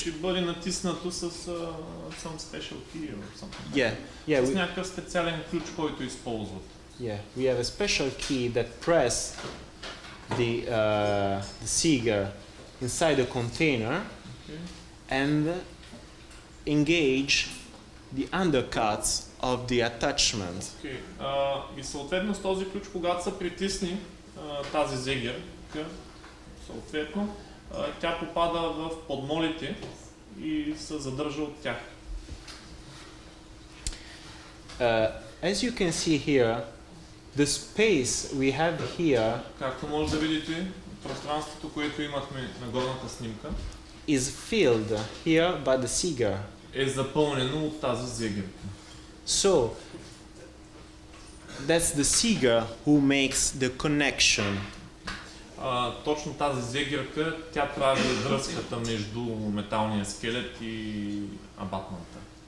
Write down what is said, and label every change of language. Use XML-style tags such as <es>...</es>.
<en>ще бъде натиснато с some special key or something. Yeah, yeah.</en> <bg>С някакъв специален ключ, който използват.</bg> <en>Yeah, we have a special key that press the Seeger inside the container Okay. and engage the undercuts of the attachment. Okay.</en> <bg>И съответно с този ключ, когато се притисне тази зегерка, съответно тя попада в подмолите и се задържа от тях.</bg> <en>As you can see here, the space we have here</en> <bg>Както може да видите, пространството, което имахме на горната снимка,</bg> <en>is filled here by the Seeger.</en> <bg>е запълнено от тази зегерка.</bg> <en>So that's the Seeger who makes the connection.</en> <bg>Точно тази зегерка, тя прави връзката между металния скелет и абатмента.</bg>